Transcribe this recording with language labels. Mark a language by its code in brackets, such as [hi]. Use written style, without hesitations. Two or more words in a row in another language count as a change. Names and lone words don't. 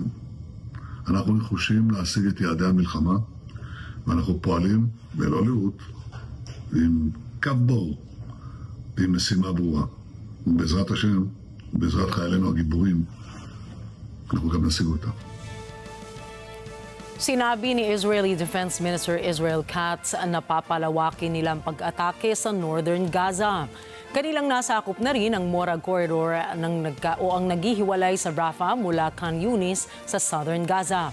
[he] אנחנו נחושים להשיג את יעדי המלחמה, ואנחנו פועלים בלא לאות, עם קו ברור, ועם משימה ברורה. ובעזרת השם, בעזרת חיילינו הגיבורים, אנחנו גם נשיג אותה. [tl] Sinabi ni [en] Israeli Defense Minister [tl] Israel Katz na papalawakin nilang pag-atake sa [en] northern Gaza. [tl] Kanilang nasakop na rin ang Morag Corridor ang naghihiwalay sa Rafah mula Khan Yunis sa [en] southern Gaza.